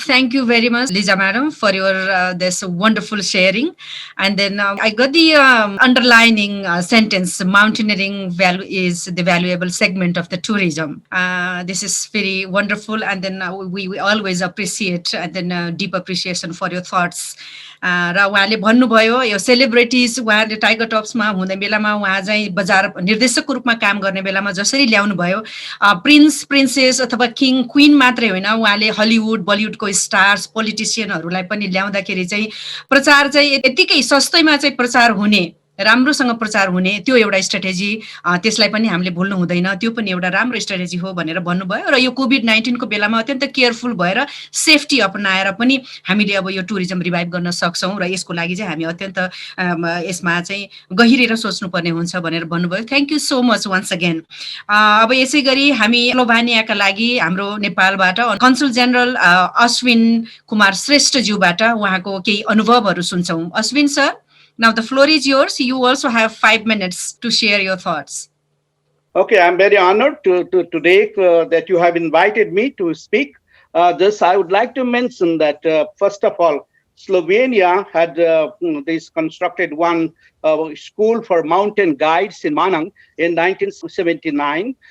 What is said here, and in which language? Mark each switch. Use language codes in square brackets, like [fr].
[en] Thank you very much, Lisa madam, for your this wonderful sharing. And then I got the underlining sentence: mountaineering is the valuable segment of the tourism. This is very wonderful. And then we always appreciate, and then deep appreciation for your thoughts. [ne] र उहाँले भन्नुभयो यो celebrities उहाँले tiger टप्समा हुने बेलामा उहाँ चाहिँ बजार निर्देशकको रूपमा काम गर्ने बेलामा जसरी ल्याउनु भयो प्रिन्स प्रिन्सेस अथवा किङ क्वीन मात्रै होइन उहाँले हलिउड बलिउडको स्टार्स पोलिटिसियनहरूलाई पनि ल्याउँदाखेरि चाहिँ प्रचार चाहिँ यतिकै सस्तैमा चाहिँ प्रचार हुने राम्रोसँग प्रचार हुने त्यो एउटा स्ट्र्याटेजी त्यसलाई पनि हामीले भुल्नु हुँदैन त्यो पनि एउटा राम्रो स्ट्र्याटेजी हो भनेर भन्नुभयो र यो कोभिड-19 को बेलामा अत्यन्त केयरफुल भएर सेफ्टी अपनाएर पनि हामीले अब यो टुरिज्म रिभाइभ गर्न सक्छौं र यसको लागि चाहिँ हामी अत्यन्त यसमा चाहिँ गहिरेर सोच्नुपर्ने हुन्छ भनेर भन्नुभयो [en] thank you so much once again [ne] अब यसैगरी हामी स्लोभेनियाका लागि हाम्रो नेपालबाट कन्सुल जनरल अश्विन कुमार श्रेष्ठ ज्यूबाट उहाँको केही अनुभवहरू सुन्छौं Ashwin sir [en] Now the floor is yours. You also have 5 minutes to share your thoughts. Okay, I'm very honored today that you have invited me to speak. I would like to mention that first of all, Slovenia had this constructed one school for mountain guides in Manang in 1979.